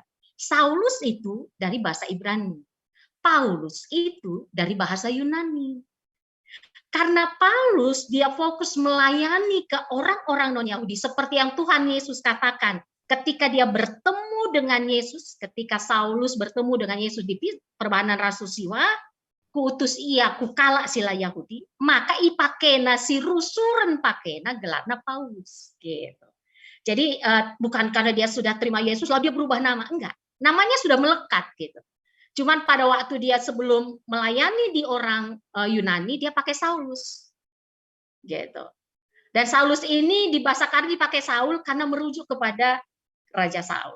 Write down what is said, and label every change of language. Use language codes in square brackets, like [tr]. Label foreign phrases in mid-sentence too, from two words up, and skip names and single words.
[id] Saulus itu dari bahasa Ibrani. Paulus itu dari bahasa Yunani. Karena Paulus dia fokus melayani ke orang-orang non-Yahudi seperti yang Tuhan Yesus katakan ketika dia bertemu dengan Yesus, ketika Saulus bertemu dengan Yesus di perbahanan Rasul Siwa, [btx] kuutus ia kukala sila Yahudi, maka ipakena si rusuren pakena gelarna Paulus [id] gitu. Jadi bukan karena dia sudah terima Yesus lalu dia berubah nama, enggak. Namanya sudah melekat gitu. Cuman pada waktu dia sebelum melayani di orang Yunani, dia pakai Saulus, gitu. Dan Saulus ini di bahasa Kardi dipakai Saul karena merujuk kepada Raja Saul.